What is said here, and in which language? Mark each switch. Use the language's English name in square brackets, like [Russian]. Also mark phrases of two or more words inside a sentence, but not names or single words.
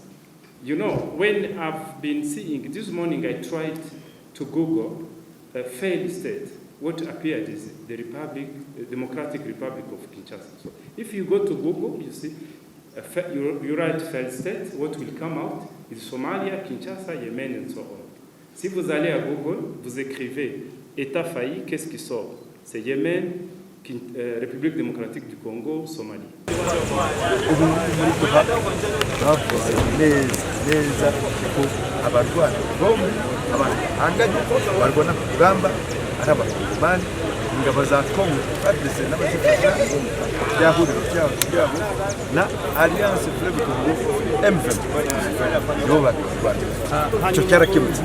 [English] You know, when I've been seeing, this morning I tried to Google a failed state. What appeared is the Democratic Republic of Kinshasa. So if you go to Google, you see, you write failed state, what will come out is Somalia, Kinshasa, Yemen, and so on. [French] Si vous allez à Google, vous écrivez État failli, qu'est-ce qui sort? C'est Yémen, République démocratique du Congo, Somalie. [Kinyarwanda] ubu muri Doha bavuye neza ko abarwana bombi abahanganye barwana ku rugamba ari abakongomani ingabo za Congo FARDC n'abazifasha byahuriro byabo na Alliance Fleuve Congo M23 nibo barwana icyo cyarakemutse.